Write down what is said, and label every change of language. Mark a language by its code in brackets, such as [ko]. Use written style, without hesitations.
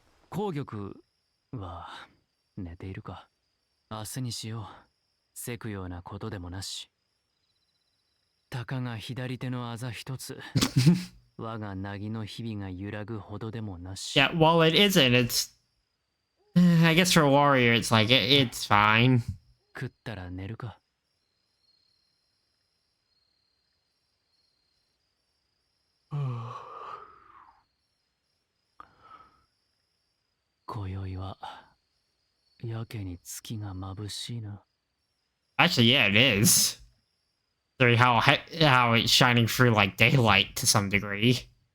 [ja] 紅玉は寝ているか。明日にしよう。せくようなことでもなし。たかが左手のあざ一つ。我がなぎの日々が揺らぐほどでもなし。 [en] Yeah, while it isn't, it's... I guess for a warrior, it's like, it's fine. [ja] 食ったら寝るか。今宵はやけに月が眩しいな。 [en] Actually, yeah, it is. So how it's shining through like daylight to some degree.